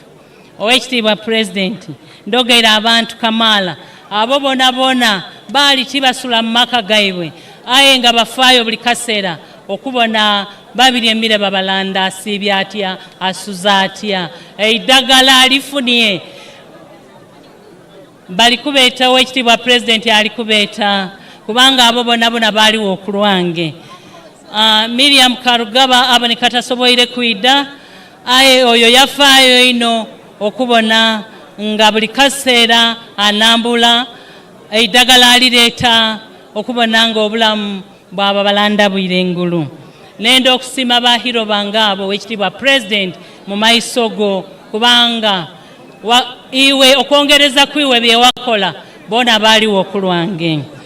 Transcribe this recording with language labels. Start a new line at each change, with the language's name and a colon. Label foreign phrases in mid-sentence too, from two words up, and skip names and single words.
Soga: Oweekitiibwa President, ndogera abantu kamala, abo bona baali tibasula mu maka gaibwe, aye nga bafaayo buli kaseera okubona babiri emmere Babalanda asiibye atya, asuza atya, eddagala alifunye. Balikubeeta Oweekitiibwa President alikubeeta kubanga abo bonna baaliwo okulwange. Miriam Karugaba aboneka tasoboire kwidda, aye oyo yafaayo ino okubona nga buli kaseera anambula eddagala alireeta okubona nga obulamu bwa Babalanda bwire engulu. Nenda okusiima bahiro bange abo Oweekitiibwa President mu maiso go kubanga iwe okwongereza kwiwe bye wakola bona baaliwo okulwange.